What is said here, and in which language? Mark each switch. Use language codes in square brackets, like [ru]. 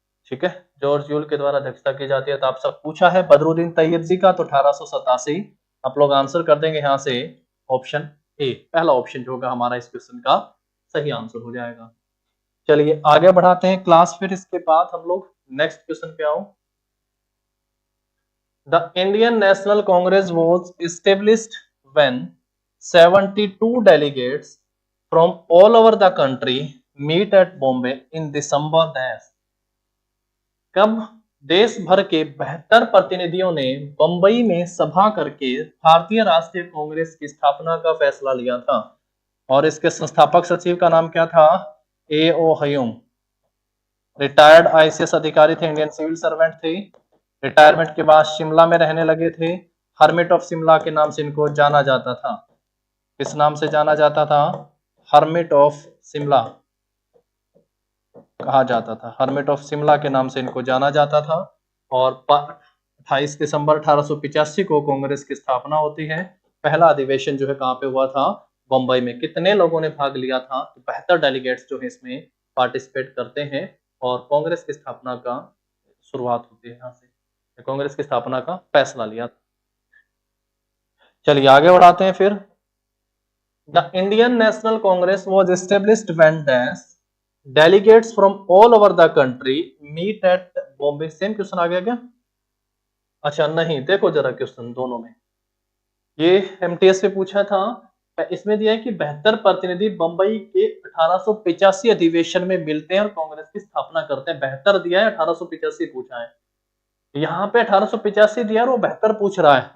[hi] ठीक है, George Yule के द्वारा अध्यक्षता की जाती है। तो आप सब पूछा है बदरुद्दीन तैयब जी का, तो 1887 आप लोग आंसर कर देंगे यहाँ से ऑप्शन ए, पहला ऑप्शन जो होगा हमारा इस क्वेश्चन का सही आंसर हो जाएगा। चलिए आगे बढ़ाते हैं क्लास, फिर इसके बाद हम लोग नेक्स्ट क्वेश्चन पे आओ। [en] The Indian National Congress was established when 72 delegates from all over the country meet at Bombay in December dash। [hi] कब देश भर के 72 प्रतिनिधियों ने बंबई में सभा करके भारतीय राष्ट्रीय कांग्रेस की स्थापना का फैसला लिया था? और इसके संस्थापक सचिव का नाम क्या था? ए ओ हयूम। रिटायर्ड आईसीएस अधिकारी थे, इंडियन सिविल सर्वेंट थे, रिटायरमेंट के बाद शिमला में रहने लगे थे, हर्मिट ऑफ शिमला के नाम से इनको जाना जाता था। किस नाम से जाना जाता था? हर्मिट ऑफ शिमला कहा जाता था, हर्मिट ऑफ शिमला के नाम से इनको जाना जाता था। और 28 दिसंबर 1885 को कांग्रेस की स्थापना होती है। पहला अधिवेशन जो है कहाँ पे हुआ था? बंबई में। कितने लोगों ने भाग लिया था? 72 डेलीगेट्स जो है इसमें पार्टिसिपेट करते हैं और कांग्रेस की स्थापना का शुरुआत होती है यहाँ से, कांग्रेस की स्थापना का फैसला लिया था। चलिए आगे बढ़ाते हैं फिर। [en] The Indian National Congress was established when dash delegates from all over the country meet at Bombay। [hi] Same question आ गया क्या? अच्छा नहीं, देखो जरा क्वेश्चन दोनों में, ये एमटीएस पे पूछा था, इसमें दिया है कि 72 प्रतिनिधि बंबई के 1885 अधिवेशन में मिलते हैं और कांग्रेस की स्थापना करते हैं। 72 दिया है, 1885 पूछा है। यहाँ पे 1885 दिया है और वो 72 पूछ रहा है।